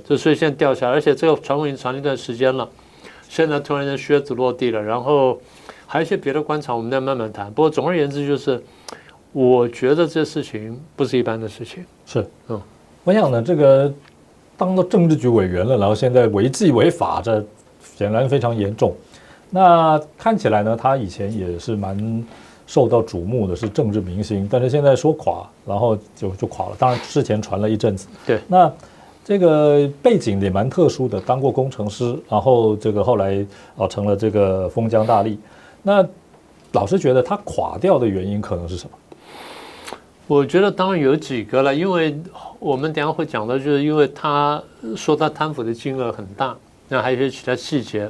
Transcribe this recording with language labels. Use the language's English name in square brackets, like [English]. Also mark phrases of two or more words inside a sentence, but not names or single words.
[Chinese] 所以現在掉下來，而且這個傳聞已經傳了一段時間了，現在突然間靴子落地了，然後還有一些別的觀察，我們再慢慢談。不過總而言之，就是我覺得這事情不是一般的事情。是，我想呢，這個當到政治局委員了，然後現在違紀違法，這顯然非常嚴重。那看起來呢，他以前也是蠻受到矚目的，是政治明星，但是現在說垮，然後就垮了。当然之前傳了一陣子。对，那這個背景也蠻特殊的，當過工程師，然後這個後來成了這個封疆大吏。那老師覺得他垮掉的原因可能是什麼？我覺得當然有幾個了，因為我們等一下會講到，就是因為他說他貪腐的金額很大，那還有一些其他細節。